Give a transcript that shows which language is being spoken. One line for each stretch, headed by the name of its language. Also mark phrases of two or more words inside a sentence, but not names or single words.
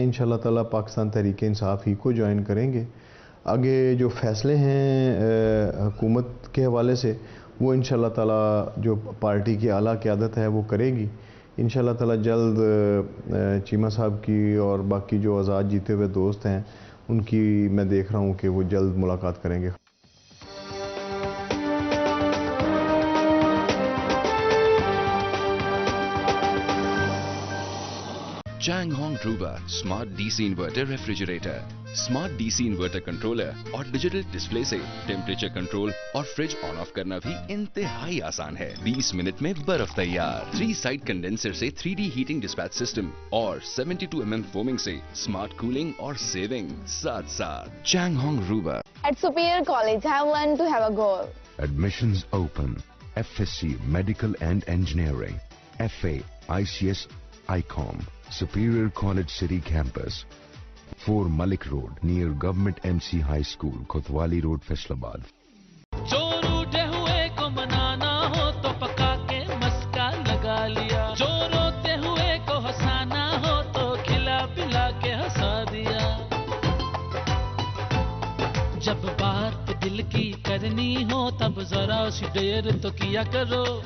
Urdu: انشاءاللہ تعالیٰ پاکستان تحریک انصاف ہی کو جوائن کریں گے۔ آگے جو فیصلے ہیں حکومت کے حوالے سے وہ انشاءاللہ تعالیٰ جو پارٹی کی اعلیٰ قیادت ہے وہ کرے گی۔ انشاءاللہ تعالی جلد چیمہ صاحب کی اور باقی جو آزاد جیتے ہوئے دوست ہیں ان کی میں دیکھ رہا ہوں کہ وہ جلد ملاقات کریں گے.
English: Changhong Ruba Smart DC Inverter Refrigerator. Smart DC Inverter Controller
Urdu: اور
English: digital display
Urdu: سے
English: temperature control
Urdu: اور فریج
English: on off
Urdu: کرنا بھی انتہائی آسان ہے. 20 منٹ میں برف تیار. 3
English: side condenser
Urdu: سے
English: 3D heating dispatch system
Urdu: اور 72 mm فومنگ سے
English: smart cooling
Urdu: اور سیونگ ساتھ ساتھ. Changhong Ruba.
English: At Superior College, I have learned to have a goal. Admissions open. FSC Medical and Engineering. FA ICS ICOM. Superior College City Campus. 4 Malik Road near Government MC High School, Kotwali Road, Faisalabad.
Urdu: جو روٹے ہوئے کو منانا ہو تو پکا کے مسکا لگا لیا. جو روتے ہوئے کو ہنسانا ہو تو کھلا پلا کے ہنسا دیا. جب بات دل کی کرنی ہو تب ذرا سی دیر تو کیا کرو.